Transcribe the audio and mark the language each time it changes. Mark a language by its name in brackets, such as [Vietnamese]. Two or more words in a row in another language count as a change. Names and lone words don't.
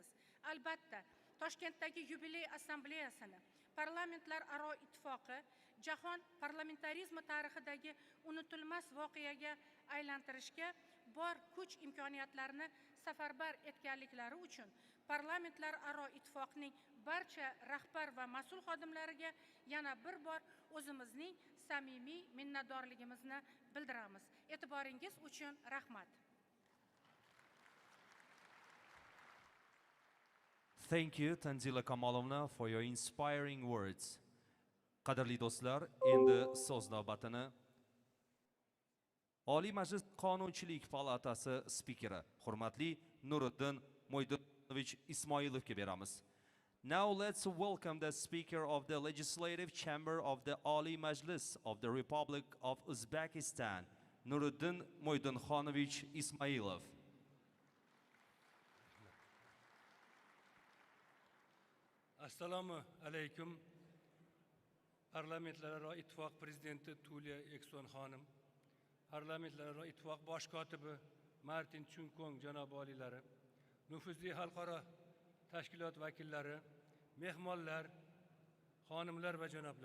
[Uzbek] Albatta, Toshkentdagi yubiley assambleyasini parlamentlararo ittifoqi jahon parlamentarizmi tarixidagi unutilmas voqeaga aylantirishga bor kuch imkoniyatlarini safarbar etganliklari uchun parlamentlararo ittifoqning barcha rahbar va mas'ul xodimlariga yana bir bor o'zimizning samimiy minnatdorligimizni bildiramiz. E'tiboringiz uchun rahmat. [English] Thank you, Tanzila Kamolovna, for your inspiring words. [Uzbek] Qadrli do'stlar, endi so'z navbatini Oliy Majlis Qonunchilik palatasi spikeri, hurmatli Nuriddin Mo'ydinovich Ismoilovga beramiz. [English] Now let's welcome the Speaker of the Legislative Chamber of the Oliy Majlis of the Republic of Uzbekistan, Nuriddin Mo'ydinxonovich Ismoilov. [Uzbek] Assalomu alaykum. Parlamentlararo ittifoq prezidenti Tuliya Ekson xonim, parlamentlararo ittifoq bosh kotibi Martin Chunkong janob oliylari, nufuzli xalqaro tashkilot vakillari, mehmonlar, xonimlar va janoblar.